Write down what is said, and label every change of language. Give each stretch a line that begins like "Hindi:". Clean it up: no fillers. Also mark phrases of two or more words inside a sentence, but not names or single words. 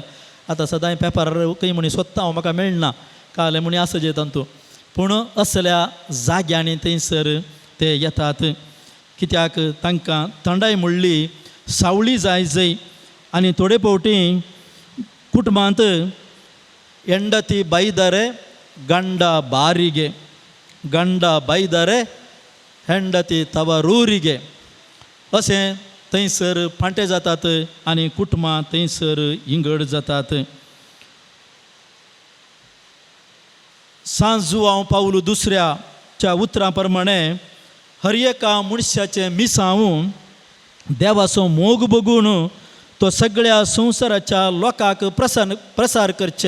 Konkani: आतां सदांय पेपर खंय म्हणी सोदता हांव, म्हाका मेळना काले म्हणी आसा जे तांतू. पूण असल्या जाग्यांनी थंयसर ते येतात. कित्याक तांकां थंडाय म्हणली सावळी जाय जय. आनी थोडे फावटी कुटुंबांत
Kannada: ಹೆಂಡತಿ ಬೈದರೆ ಗಂಡ ಬಾರಿಗೆ, ಗಂಡ ಬೈದರೆ ಹೆಂಡತಿ ತವರೂರಿಗೆ
Konkani: अशें थंयसर फांटे जातात आनी कुटुंबां थंयसर इंगड जातात. सांजू हांव पावलो दुसऱ्याच्या उतरां प्रमाणे हर एका मनशाचें मिसांव देवाचो मोग बघून तो सगळ्या संवसाराच्या लोकांक प्रसार करचे.